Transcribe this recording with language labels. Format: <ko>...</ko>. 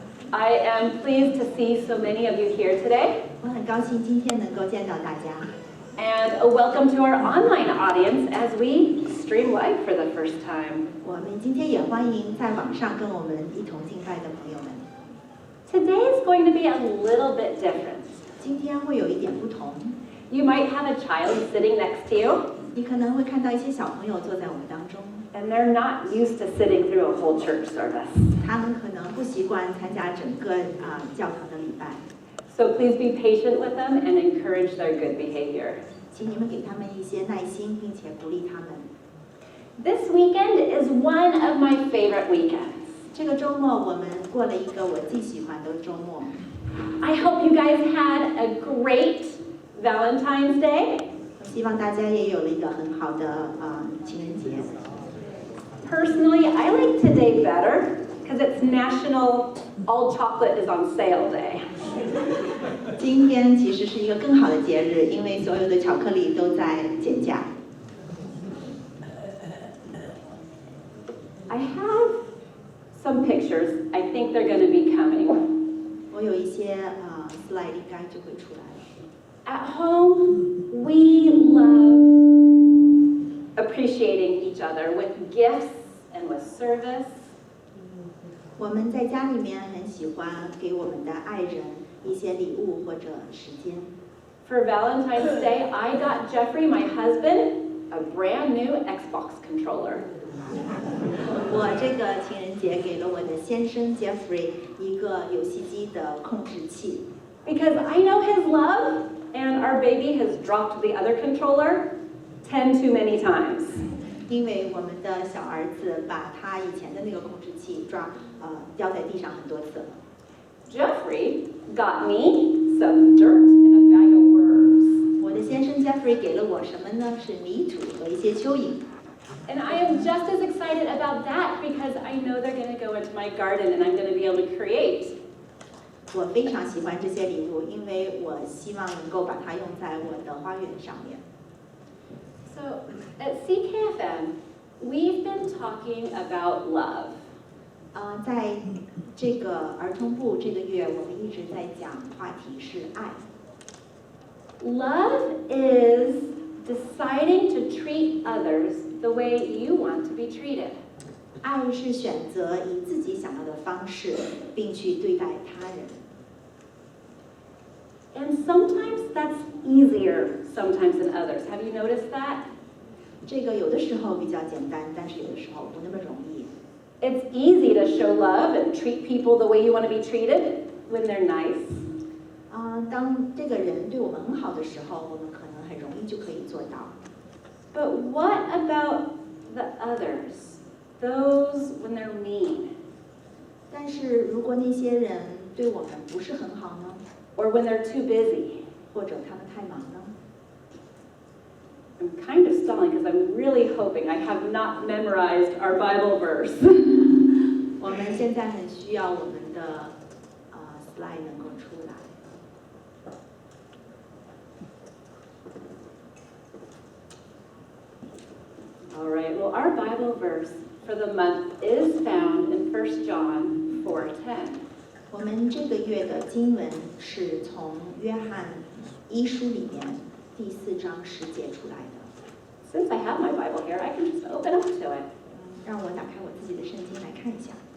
<en>I am pleased to see so many of you here today,</en> <zh>我很高兴今天能够见到大家，</zh> <en>and a welcome to our online audience as we stream live for the first time.</en> <zh>我们今天也欢迎在网上跟我们一同敬拜的朋友们。</zh> <en>Today is going to be a little bit different.</en> <zh>今天会有一点不同，</zh> <en>You might have a child sitting next to you,</en> <zh>你可能会看到一些小朋友坐在我们当中，</zh> <en>and they're not used to sitting through a whole church service.</en> <zh>他们可能不习惯参加整个教堂的礼拜，</zh> <en>So please be patient with them and encourage their good behavior.</en> <zh>请你们给他们一些耐心，并且鼓励他们。</zh> <en>This weekend is one of my favorite weekends.</en> <zh>这个周末我们过了一个我最喜欢的周末，</zh> <en>I hope you guys had a great Valentine's Day.</en> <zh>我希望大家也有了一个很好的情人节。</zh> <en>Personally, I like today better because it's National All Chocolate is on Sale Day.</en> <zh>今天其实是一个更好的节日，因为所有的巧克力都在减价。</zh> <en>I have some pictures. I think they're going to be coming.</en> <zh>我有一些slide 应该就会出来了。</zh> <en>At home, we love appreciating each other with gifts and with service.</en> <zh>我们在家里面很喜欢给我们的爱人一些礼物或者时间。</zh> <en>For Valentine's Day, I got Jeffrey, my husband, a brand new Xbox controller.</en> <zh>我这个情人节给了我的先生 Jeffrey 一个游戏机的控制器，</zh> <en>Because I know his love, and our baby has dropped the other controller 10 too many times.</en> <zh>因为我们的小儿子把他以前的那个控制器掉在地上很多次了。</zh> <en>Jeffrey got me some dirt and a bag of worms.</en> <zh>我的先生 Jeffrey 给了我什么呢？是泥土和一些蚯蚓。</zh> <en>And I am just as excited about that because I know they're going to go into my garden and I'm going to be able to create.</en> <zh>我非常喜欢这些礼物，因为我希望能够把它用在我的花园上面。</zh> <en>So at CKFM, we've been talking about love.</en> <zh>在这个儿童部这个月，我们一直在讲话题是爱。</zh> <en>Love is deciding to treat others the way you want to be treated.</en> <zh>爱是选择以自己想要的方式，并去对待他人。</zh> <en>And sometimes that's easier sometimes than others. Have you noticed that?</en> <zh>这个有的时候比较简单，但是有的时候不那么容易。</zh> <en>It's easy to show love and treat people the way you want to be treated when they're nice.</en> <zh>当这个人对我们很好的时候，我们可能很容易就可以做到。</zh> <en>But what about the others? Those when they're mean</en> <zh>但是如果那些人对我们不是很好呢，</zh> <en>or when they're too busy?</en> <zh>或者他们太忙呢？</zh> <en>I'm kind of stalling because I'm really hoping I have not memorized our Bible verse.</en> <zh>我们现在很需要我们的slide 能够出来。</zh> <en>All right, well, our Bible verse for the month is found in 1 John 4:10.</en> <zh>我们这个月的经文是从约翰一书里面第4章10节出来的。</zh> <en>Since I have my Bible here, I can just open up to it.</en> <zh>让我打开我自己的圣经来看一下。</zh>